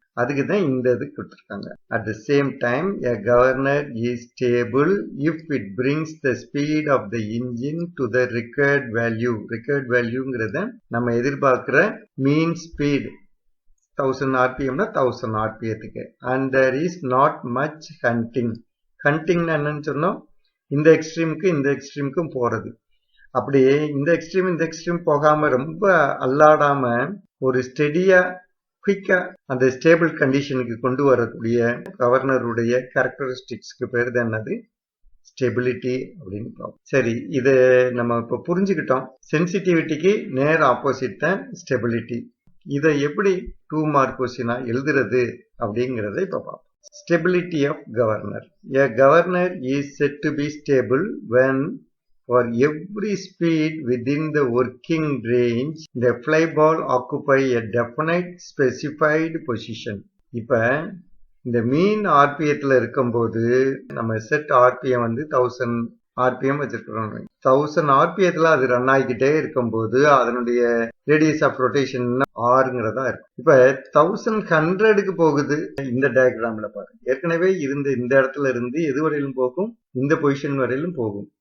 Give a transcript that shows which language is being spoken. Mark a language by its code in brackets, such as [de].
[ta] அதுக்கு தான் இந்த இது கொடுத்துருக்காங்க. [en] At the same time a governor is stable if it brings the speed of the engine to the required value. [ta] required valueங்கிறத நம்ம எதிர்பார்க்கிற மீன் speed 1000 rpmனா 1000 rpmத்துக்கு. [en] and there is not much hunting. [ta] ஹண்டிங்னா என்னன்னு சொன்னோம்? இந்த எக்ஸ்ட்ரீமுக்கும் போறது. அப்படியே இந்த எக்ஸ்ட்ரீம் போகாம ரொம்ப அல்லாடாம ஒரு ஸ்டெடியா குயிக்கா அந்த ஸ்டேபிள் கண்டிஷனுக்கு கொண்டு வரக்கூடிய கவர்னருடைய கேரக்டரிஸ்டிக்ஸ்க்கு பேர் தான் என்னது? ஸ்டெபிலிட்டி அப்படின்னு பார்ப்போம். சரி, இதை நம்ம இப்ப புரிஞ்சுக்கிட்டோம். சென்சிட்டிவிட்டிக்கு நேர் ஆப்போசிட் தான் ஸ்டெபிலிட்டி. இதை எப்படி 2 மார்க் கொஸ்டினா எழுதுறது அப்படிங்கறதை இப்ப பார்ப்போம். [en] Stability of governor. A governor is said to be stable when for every speed within the working range the fly ball occupy a definite specified position. [ta] இப்ப இந்த மீன் ஆர்பிஎத்துல இருக்கும்போது நம்ம செட் ஆர்பிஎம் வந்து 1000 ஆர்பிஎம் வச்சிருக்கிறோம். 1000 ஆர்பிஎத்துல அது ரன் ஆகிக்கிட்டே இருக்கும்போது அதனுடைய ரேடியஸ் ஆஃப் ரொட்டேஷன் ஆறுங்கிறதா இருக்கும். இப்ப 1100க்கு போகுது. இந்த டயக்ராம்ல பாருங்க, ஏற்கனவே இருந்த இந்த இடத்துல இருந்து எது வரையிலும் போகும், இந்த பொசிஷன் வரையிலும் போகும்.